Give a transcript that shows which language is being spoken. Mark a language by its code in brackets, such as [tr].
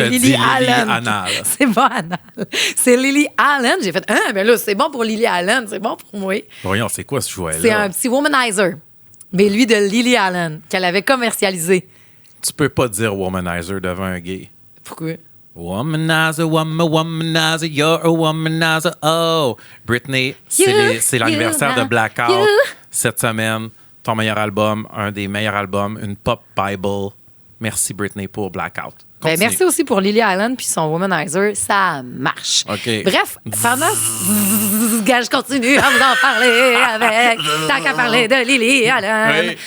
[fr] T'as dit Lily Lily Allen. Anal. C'est pas Anal. C'est Lily Allen. J'ai fait, ben là, c'est bon pour Lily Allen. C'est bon pour moi. Voyons, c'est quoi ce jouet-là? C'est un petit womanizer. Mais lui de Lily Allen, qu'elle avait commercialisé. Tu peux pas dire womanizer devant un gay. Pourquoi? [en] Womanizer, womanizer, you're a womanizer. [fr] Oh! Britney, c'est l'anniversaire de Blackout [en] you. [fr] cette semaine. Ton meilleur album, un des meilleurs albums, une pop Bible. Merci Britney pour Blackout. Ben, Continue. merci aussi pour Lily Allen puis son womanizer. Ça marche. OK. Bref, pendant je continue à vous en parler avec tant qu'à parler de Lily Allen.